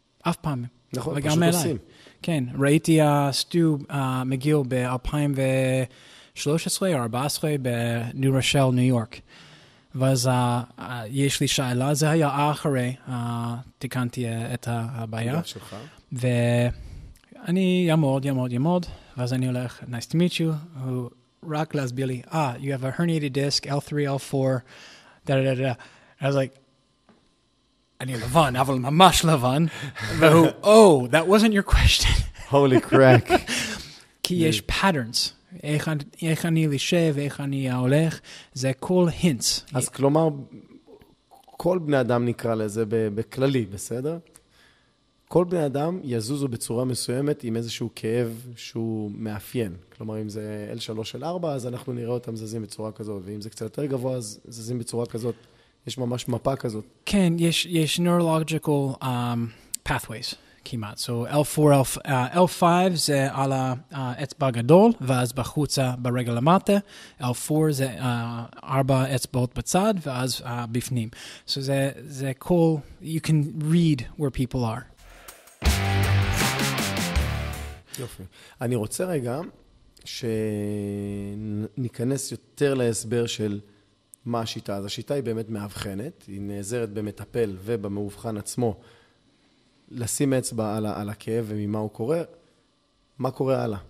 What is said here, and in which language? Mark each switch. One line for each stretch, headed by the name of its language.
Hebrew: אף פעם. נכון, פשוט עושים. כן, ראיתי סטו מק'גיל ב-2013 או 2014 בניו רושל, ניו יורק. ואז יש לי שאלה, זה היה אחרי, תיקנתי את הבעיה. ואני ימוד, ואז אני הולך,
English: nice to meet you,
Hebrew: הוא רק להסביר לי,
English: you have a herniated disc, L3, L4, da. I was like,
Hebrew: אני לבן, אבל ממש לבן, והוא,
English: that wasn't your question. Holy crack.
Hebrew: כי יש patterns. איך אני לשב, איך אני הולך, זה כל hints. אז כלומר, כל בני אדם נקרא לזה בכללי, בסדר? כל בני אדם יזוזו בצורה מסוימת עם איזשהו כאב שהוא מאפיין. כלומר, אם זה L3 של 4, אז אנחנו נראה אותם זזים בצורה כזאת, ואם זה קצת יותר גבוה, אז זזים בצורה כזאת. יש ממש מפה כזאת. כן, יש neurological pathways. כמעט. So L5 זה על האצבע הגדול, ואז בחוצה ברגל למטה. L4 זה 4 אצבעות בצד, ואז בפנים.
English: So
Hebrew: זה כל,
English: you can read where people are.
Hebrew: יופי. אני רוצה רגע שניכנס יותר להסבר של מה השיטה. אז השיטה היא באמת מאבחנת, היא נעזרת במטפל ובמאובחן עצמו, לשים אצבע על הכאב וממה הוא קורה. מה קורה הלאה?